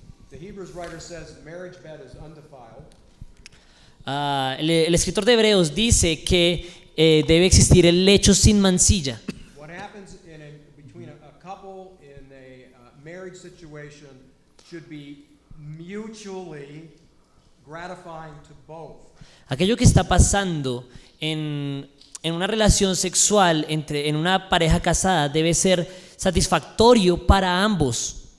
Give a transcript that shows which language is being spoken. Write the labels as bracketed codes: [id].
[en] The Hebrews writer says marriage bed is undefiled. [es] El escritor de Hebreos dice que debe existir el lecho sin mancilla. [en] What happens between a couple in a marriage situation should be mutually gratifying to both. [es] Aquello que está pasando en una relación sexual en una pareja casada debe ser satisfactorio para ambos.